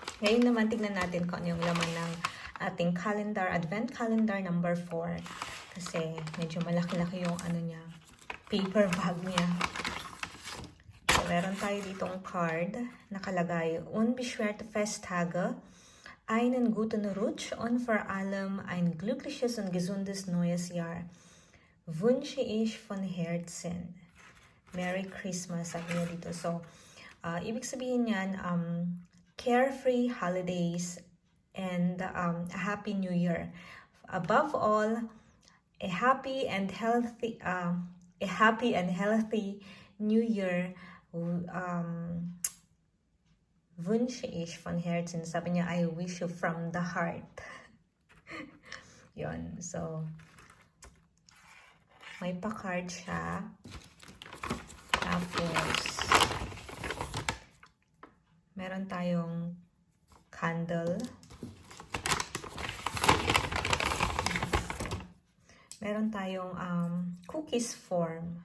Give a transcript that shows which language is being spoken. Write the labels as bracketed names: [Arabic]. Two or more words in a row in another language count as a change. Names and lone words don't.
[Filipino] Ngayon naman, tignan natin kung ano yung laman ng ating [English] calendar, advent calendar number 4. [Filipino] Kasi medyo malaki-laki yung ano niya, paper bag niya. So, meron tayo ditong card, nakalagay, [German] Unbeschwerte Festtage, einen guten Rutsch und vor allem ein glückliches und gesundes neues Jahr. Wünsche ich von Herzen. [English] Merry Christmas, [Filipino] sabi niya dito. So, ibig sabihin niyan, [English] carefree holidays and a happy new year. Above all, a happy and healthy new year. [German] Wünsche ich von Herzen. [Filipino] Sabi niya, [English] I wish you from the heart. [Filipino] Yun. So, may pa-card siya. Tapos, meron tayong candle. Meron tayong [English] cookies form.